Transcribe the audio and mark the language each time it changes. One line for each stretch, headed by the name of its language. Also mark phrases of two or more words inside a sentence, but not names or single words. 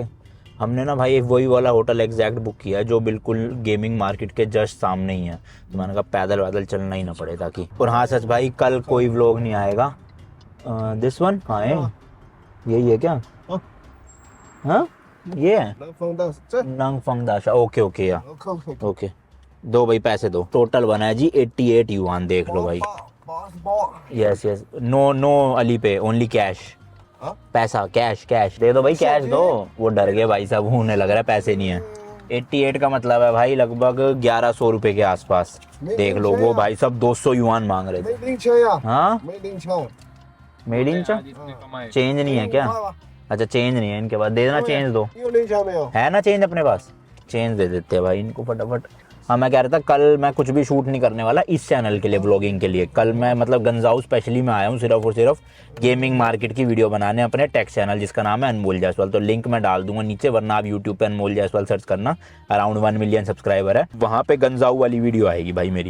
Hindi: हमने ना भाई वही वाला होटल एग्जैक्ट बुक किया है जो बिल्कुल
English: gaming market
Hindi: के जस्ट सामने ही है, तो मैंने कहा पैदल वैदल चलना ही ना पड़े ताकि। और हाँ सच भाई कल कोई व्लॉग नहीं आएगा।
English: this one
Hindi: हाँ है, यही है क्या? हाँ ये है
Chinese: 南方大这
English: नंगफंग दाशा। okay okay ya
Chinese: 靠谱。
Hindi: ओके, दो भाई पैसे दो। टोटल बना है जी 88 युआन, देख लो भाई। 88
English: yes no no Alipay, only cash.
Hindi: हाँ? पैसा कैश कैश दे दो भाई, कैश दो। वो डर गए भाई साहब, उन्हें लग रहा है पैसे नहीं है। 88 का मतलब है भाई लगभग 1100 रुपए के आसपास। देख लो वो भाई सब 200 युआन मांग रहे थे।
Chinese: 没零钱呀，
Hindi: हाँ
Chinese: 没零钱。
English: made in
Hindi: आज इतने कमाए। चेंज नहीं है क्या?
Chinese: 5吧
Hindi: अच्छा चेंज नहीं है इनके पास, दे देना चेंज दो।
Chinese: 你有零钱没有？
Hindi: है ना चेंज अपने पास? चेंज दे देते हैं भाई इनको फटाफट। हाँ मैं कह रहा था कल मैं कुछ भी शूट नहीं करने वाला इस चैनल के लिए, व्लॉगिंग के लिए। कल मैं मतलब गंजाऊ स्पेशली में आया हूँ सिर्फ और सिर्फ गेमिंग मार्केट की वीडियो बनाने अपने
English: tech channel
Hindi: जिसका नाम है अनमोल जायसवाल। तो लिंक मैं डाल दूंगा नीचे, वरना आप यूट्यूब पे अनमोल जायसवाल सर्च करना,
English: around 1 million subscriber
Hindi: है, वहाँ पे गंजाऊ वाली वीडियो आएगी भाई मेरी।